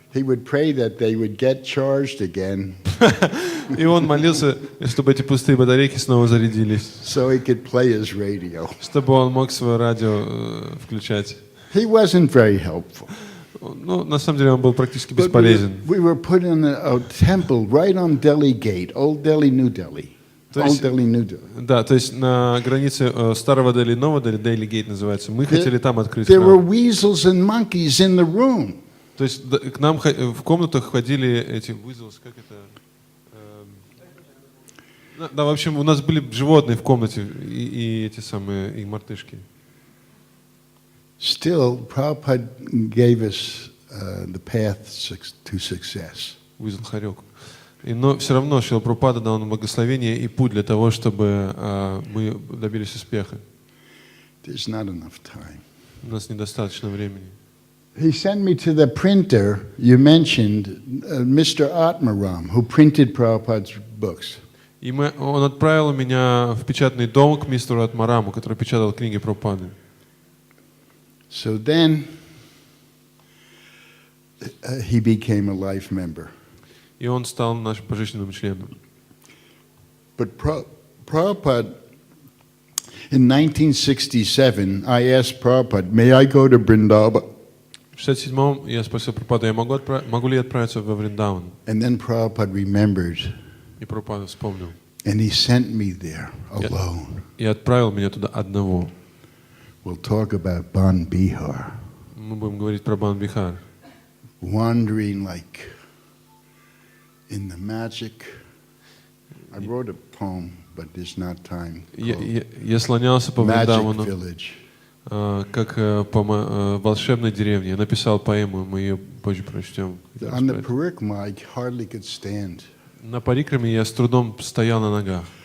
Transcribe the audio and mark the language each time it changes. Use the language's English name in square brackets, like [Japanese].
[English] He would pray that they would get charged again. [Russian] И он молился, чтобы эти пустые батарейки снова зарядились. [English] So he could play his radio. [Russian] Чтобы он мог свое радио включать. [English] He wasn't very helpful. [Russian] Ну, на самом деле он был практически бесполезен. [English] We were put in a temple right on Delhi Gate, Old Delhi, New Delhi. Old Delhi, New Delhi. [Russian] Да, то есть на границе старого Дели и нового Дели, Дели Гейт называется. Мы хотели там открыть [English] There were [Russian] храм. [English] weasels and monkeys in the room. [Russian] То есть к нам в комнатах ходили эти weasels, как это? Да, в общем, у нас были животные в комнате и эти самые и мартышки. [English] Still, Prabhupada gave us the path to success. [Russian] Weasel хорек. Но все равно Шрила Прабхупада дал нам благословение и путь для того, чтобы мы добились успеха. [English] There's not enough time. [Russian] У нас недостаточно времени. [English] He sent me to the printer you mentioned, Mr. Atmaram, who printed Prabhupada's books. [Russian] И он отправил меня в печатный дом к мистеру Атмараму, который печатал книги Прабхупады. [English] So then he became a life member. [Russian] И он стал нашим пожизненным членом. [English] But Prabhupada, in 1967, I asked Prabhupada, may I go to Vrindavan? [Russian] В 67-м я спросил Прабхупаду, могу ли я отправиться во Вриндаван? [English] And then Prabhupada remembered, [Russian] И Прабхупада вспомнил. [English] and he sent me there alone. [Russian] И отправил меня туда одного. [English] We'll talk about Ban Bihar. [Russian] Мы будем говорить про Бан-Бихар. [English] Wandering like in the magic. I wrote a poem, but there's not time. [Russian] Я слонялся по [English] Magic [Russian] Вриндавану, [English] Village. [Russian] как по волшебной деревне. Я написал поэму, мы ее позже прочтем. [English] On the Parikma, I hardly could stand. [Russian] На парикраме я с трудом стоял на ногах.